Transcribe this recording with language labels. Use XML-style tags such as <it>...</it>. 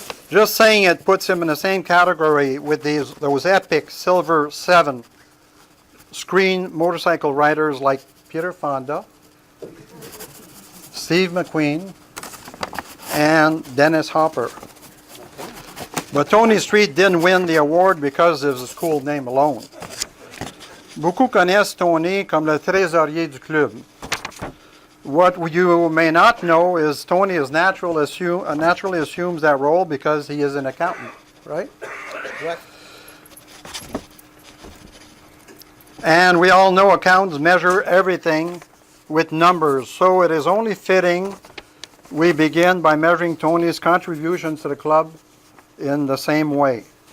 <en>Just saying it puts him in the same category with those epic Silver 7 screen motorcycle riders like Peter Fonda, Steve McQueen, and Dennis Hopper. But Tony Street didn't win the award because of his cool name alone.</en> <fr>Beaucoup connaissent Tony comme le trésorier du club.</fr> <en>What you may not know is Tony is naturally assumes that role because he is an accountant, right? Correct. And we all know accountants measure everything with numbers, so it is only fitting we begin by measuring Tony's contributions to the club in the same way.</en>